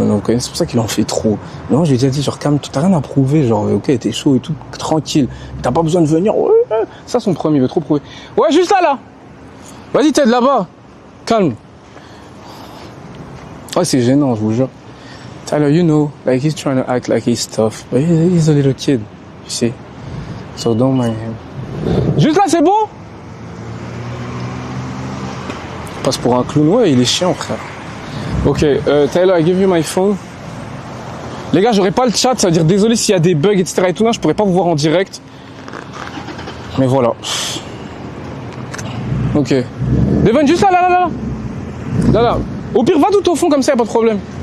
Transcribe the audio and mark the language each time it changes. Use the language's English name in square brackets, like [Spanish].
[French] Vous connaissez, c'est pour ça qu'il en fait trop. Non, j'ai déjà dit, genre, calme, t'as rien à prouver. Genre, ok, t'es chaud et tout, tranquille. T'as pas besoin de venir. Ouais. Ça, son premier, il veut trop prouver. Ouais, juste là. Vas-y, Ted, là-bas. Calme. Ouais, c'est gênant, je vous jure. [English] Tyler, you know, like he's trying to act like he's tough, but he's a little kid, you see. So don't mind him. [French] Juste là, c'est bon? Il passe pour un clown, ouais, il est chiant, frère. [English] Ok, Tyler, I give you my phone. [French] Les gars, j'aurai pas le chat, ça veut dire désolé s'il y a des bugs, etc. et tout, là, je pourrais pas vous voir en direct. Mais voilà. Ok. Devon, juste là. Là. Au pire, va tout au fond, comme ça, y a pas de problème.